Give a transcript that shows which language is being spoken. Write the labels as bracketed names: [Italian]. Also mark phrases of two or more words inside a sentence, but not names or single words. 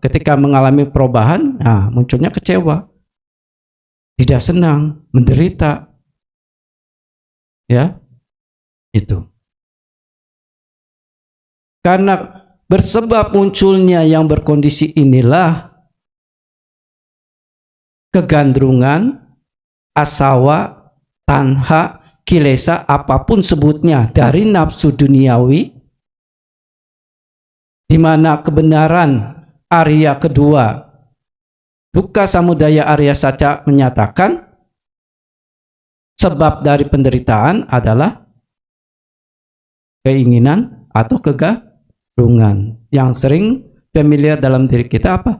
[Indonesian] Ketika mengalami perubahan, nah munculnya kecewa, tidak senang, menderita. Ya, itu. Karena bersebab munculnya yang berkondisi inilah kegandrungan, [Pali] asawa, tanha, kilesa, [Indonesian] apapun sebutnya dari nafsu duniawi, di mana kebenaran Arya kedua, [Pali] Dukkha Samudaya Arya Saca [Indonesian] menyatakan sebab dari penderitaan adalah keinginan atau kegadungan yang sering familiar dalam diri kita apa?